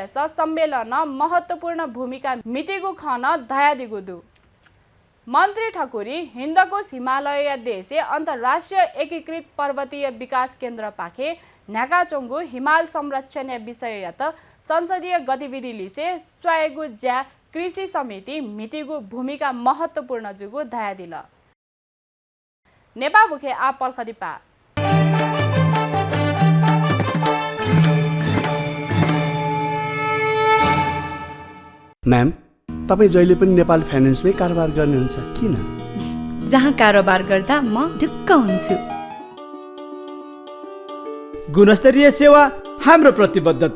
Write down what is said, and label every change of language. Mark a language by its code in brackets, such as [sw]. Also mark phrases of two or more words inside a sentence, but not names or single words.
[new] सम्मेलन महत्वपूर्ण भूमिका मितिगु खन दयादिगुदु मन्त्री ठकुरी हिन्दकोश हिमालय देशे अन्तर्राष्ट्रिय एकीकृत पर्वतीय विकास केन्द्र पाखे न्याकाचोङ्गु हिमाल संरक्षण विषय या त संसदीय गतिविधि लिसे स्वायगु ज्या कृषि समिति मितिगु भूमिका महत्वपूर्ण जुगु दयादिल नेपाल बुखे आप पल्खदिपा [ne] म्याम, तपाईँ जहिले पनि नेपाल फाइनेन्समै कारोबार गर्नुहुन्छ किन? जहाँ कारोबार गर्दा म ढुक्क हुन्छु। गुणस्तरीय सेवा हाम्रो प्रतिबद्धता।